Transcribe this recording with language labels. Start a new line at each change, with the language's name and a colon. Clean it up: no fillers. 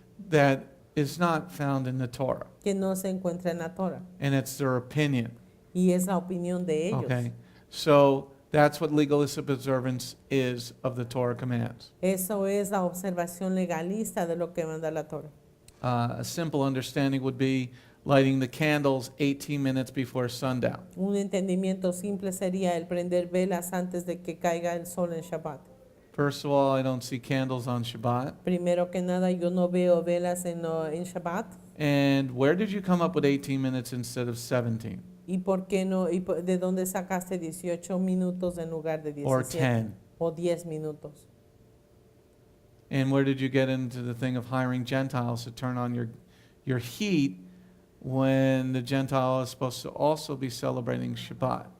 English: That is not found in the Torah.
Spanish: que no se encuentra en la Torah.
English: And it's their opinion.
Spanish: Y es la opinión de ellos.
English: Okay? So that's what legalistic observance is of the Torah commands.
Spanish: Eso es la observación legalista de lo que manda la Torah.
English: A simple understanding would be lighting the candles 18 minutes before sundown.
Spanish: Un entendimiento simple sería el prender velas antes de que caiga el sol en Shabbat.
English: First of all, I don't see candles on Shabbat.
Spanish: Primero que nada, yo no veo velas en Shabbat.
English: And where did you come up with 18 minutes instead of 17?
Spanish: ¿Y por qué no? ¿De dónde sacaste 18 minutos en lugar de 17?
English: Or 10?
Spanish: O 10 minutos.
English: And where did you get into the thing of hiring Gentiles to turn on your heat when the Gentile is supposed to also be celebrating Shabbat?